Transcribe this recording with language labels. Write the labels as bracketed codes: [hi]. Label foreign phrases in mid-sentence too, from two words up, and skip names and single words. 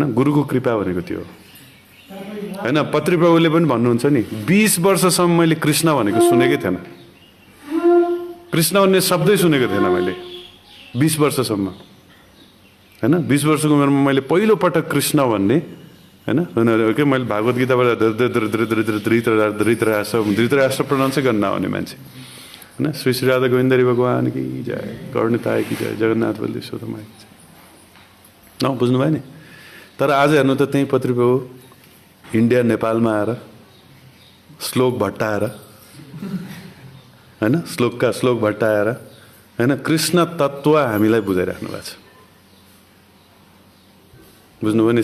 [ne] गुरुको कृपा भनेको त्यो होइन। पत्री प्रभुले पनि भन्नुहुन्छ नि, 20 वर्षसम्म मैले कृष्ण भनेको सुनेकै थिएन, कृष्ण भन्ने शब्दै सुनेको थिएन मैले 20 वर्षसम्म होइन। 20 वर्षको उमेरमा मैले पहिलो पटक कृष्ण भन्ने होइन के मैले भागवत गीताबाट धृतराष्ट्र प्रनाउन्सै गर्न नआउने मान्छे होइन। [hi] श्री श्री राधा गोविन्दरी भगवान की जय, कर्णताय की जय, जगन्नाथ बलदेव सुदामा की जय। [ne] न बुझ्नुभयो नि? तर आज हेर्नु त, त्यही पत्री प्रभु इन्डिया नेपालमा आएर श्लोक भट्टाएर होइन, श्लोक भट्टाएर होइन, कृष्ण तत्त्व हामीलाई बुझाइराख्नु भएको छ। बुझ्नुभयो नि?